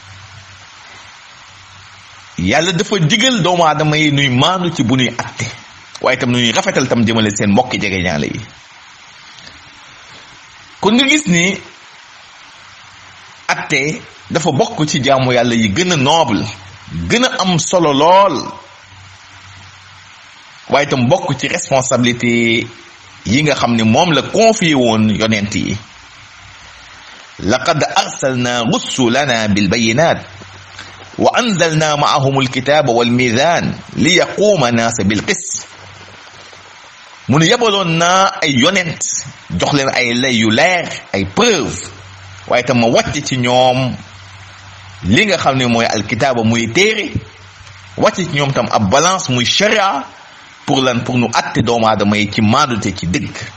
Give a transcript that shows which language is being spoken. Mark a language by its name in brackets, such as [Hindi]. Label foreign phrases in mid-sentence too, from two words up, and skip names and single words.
[Wolof] yàlla dafa digal doomu aadama yi nuy maandu ci bu nuy atte waaye itam nuy rafetal tam jëmale seen mbokki jege ñaale yi kon nga gis ni atte dafa bokk ci jaamu yàlla yi gën a noble gën a am solo lool waaye itam bokk ci responsabilité yi nga xam ne moom la confié woon yonent yi [Arabic] لقد أرسلنا رسلنا بال بينات وأنزلنا معهم الكتاب والميزان ليقوم الناس بالقسط [Wolof] mu ne yabaloon naa ay yonent jox leen ay lay yu leer ay preuve waaye tam ma wàcc ci ñoom li nga xam ne mooy alkitaaba muy téere wàcc ci ñoom tam ab balance muy sharia pour lan pour nu atte doomu aadama yi ci maandute ci dëgg